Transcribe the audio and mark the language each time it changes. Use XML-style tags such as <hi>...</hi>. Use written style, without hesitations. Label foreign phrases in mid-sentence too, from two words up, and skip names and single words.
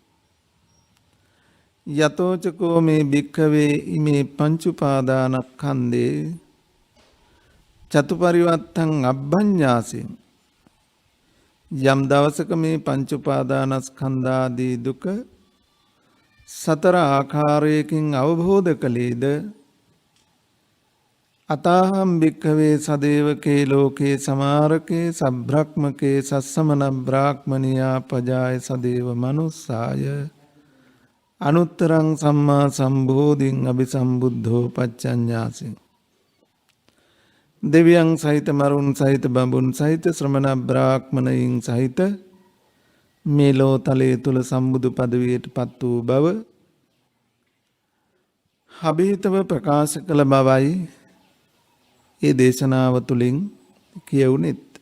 <pi>යතෝචකෝ මේ භික්ඛවේ ඉමේ පංච උපාදානස්කන්ධේ චතුපරිවත්තං අබ්බඤ්ඤාසින්.</pi> <si>යම් දවසක මේ පංච උපාදානස්කන්ධාදී දුක සතර ආකාරයකින් අවබෝධ කළේද</si> <pi>අතාහම් භික්ඛවේ සදේවකේ ලෝකේ සමාරකේ සබ්‍රක්මකේ සස්සමන බ්‍රාහ්මනියා පජාය සදේව මනුස්සාය අනුත්තරං සම්මා සම්බෝධින් අபிසම්බුද්ධෝ පච්චඤ්ඤාසින්.</pi> <si>දෙවියන් සහිත මරුන් සහිත බඹුන් සහිත ශ්‍රමණ බ්‍රාහ්මණයින් සහිත මේ ලෝතලයේ තුල සම්බුදු පදවියට පත් වූ බව අභීතව ප්‍රකාශ කළ බවයි ඒ දේශනාව තුළින් කියවුනෙත්.</si>